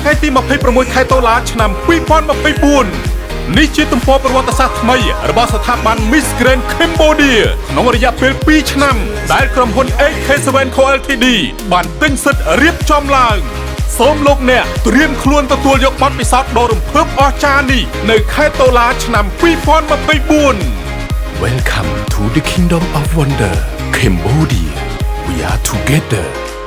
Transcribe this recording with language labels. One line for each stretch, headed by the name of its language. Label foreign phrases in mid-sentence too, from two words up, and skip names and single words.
Khmer: ថ្ងៃទី26ខែតុលាឆ្នាំ2024នេះជាទំព័រប្រវត្តិសាស្ត្រថ្មីរបស់ស្ថាប័ន Miss Grand Cambodia ក្នុងរយៈពេល2ឆ្នាំដែលក្រុមហ៊ុន AK7 Co Ltd បានទិញសិទ្ធិរៀបចំឡើងសូមលោកអ្នកត្រៀមខ្លួនទទួលយកបទពិសោធន៍ដ៏រំភើបអស្ចារ្យនេះនៅខែតុលាឆ្នាំ2024
English: Welcome to the Kingdom of Wonder Cambodia We are together